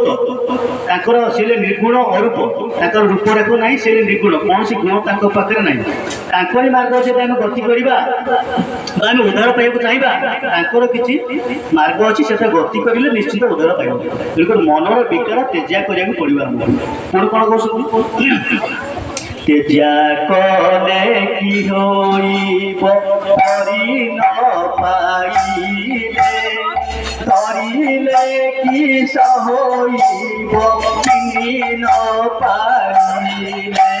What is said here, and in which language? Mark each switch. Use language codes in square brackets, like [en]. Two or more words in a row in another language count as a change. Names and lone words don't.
[or] ତାଙ୍କର ସେ ନିର୍ଗୁଣ ଅରୂପ, ତାଙ୍କର ରୂପରେଖ ନାହିଁ, ସେ ନିର୍ଗୁଣ, କୌଣସି ଗୁଣ ତାଙ୍କ ପାଖରେ ନାହିଁ। ତାଙ୍କରି ମାର୍ଗ ଯଦି ଆମେ ଗତି କରିବା ବା ଆମେ ଉଦ୍ଧାର ପାଇବାକୁ ଚାହିଁବା, ତାଙ୍କର କିଛି ମାର୍ଗ ଅଛି, ସେଟା ଗତି କରିଲେ ନିଶ୍ଚିତ ଉଦ୍ଧାର ପାଇବ। ତେଣୁକରି ମନର ବିକାର ତେଜା କରିବାକୁ ପଡ଼ିବ ଆମକୁ। ପୁଣି କ'ଣ କହୁଛନ୍ତି? ତେଜା କଲେ କି ହଇବ ଧରି ନ ପାଇଲେ, ଧରିଲେ କି ସହଇବ ଚିନି ନ ପାଇଲେ।